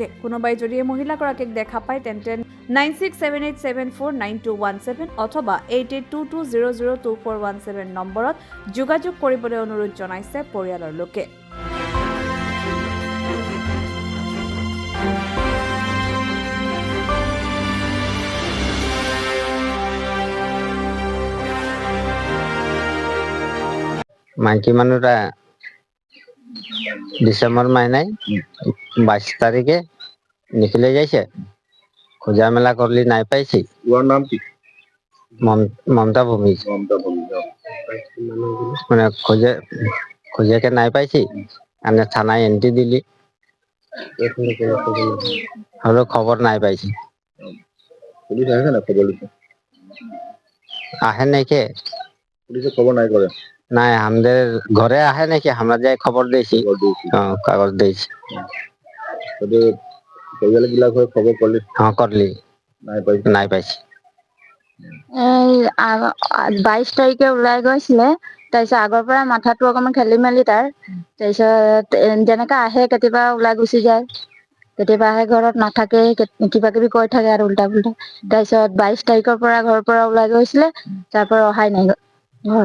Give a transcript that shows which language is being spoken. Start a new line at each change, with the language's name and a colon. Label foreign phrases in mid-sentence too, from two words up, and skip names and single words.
Assamese: কোনোবাই যদি এই মহিলাগৰাকীক দেখা পায় তেন্তে 9678749217 অথবা 8822002417 নম্বৰত যোগাযোগ কৰিবলৈ অনুৰোধ জনাইছে পৰিয়ালৰ লোকে।
Bangla: মাইকী মানুহটা ডিসেম্বর মাহিনায় 22 তারিখে নিখলে যাইছে, খোঁজা মেলা করলি নাই পাইছি। ওর নাম কি? মমতা ভূমিজ। মানে খোঁজেকে নাই পাইছি, মানে থানায় এন্ট্রি দিলি হলো খবর নাই পাইছি। পুলিশ আসে না খবর লিখে? আহে নাকি? পুলিশে খবর নাই করে? নাই, আমাদের ঘরে আহে নাকি, আমরা যাই খবর দিয়েছি, কাগজ দিয়েছি। পরিবার গিলা করে খবর করলি? হ্যাঁ করলি, নাই পাইছি।
Assamese: 22 তাৰিখে ওলাই গৈছিলে, তাৰপিছত আগৰ পৰা মাথাটো অকমান খেলি মেলি তাৰ। তাৰপিছত যেনেকে আহে কেতিয়াবা ওলাই গুচি যায়, কেতিয়াবা আহে ঘৰত নাথাকে, কিবা কিবি কৈ থাকে আৰু উল্টা পুল্টা। তাৰপিছত 22 তাৰিখৰ পৰা ঘৰৰ পৰা ওলাই গৈছিলে, তাৰ পৰা অহাই নাই ঘৰ।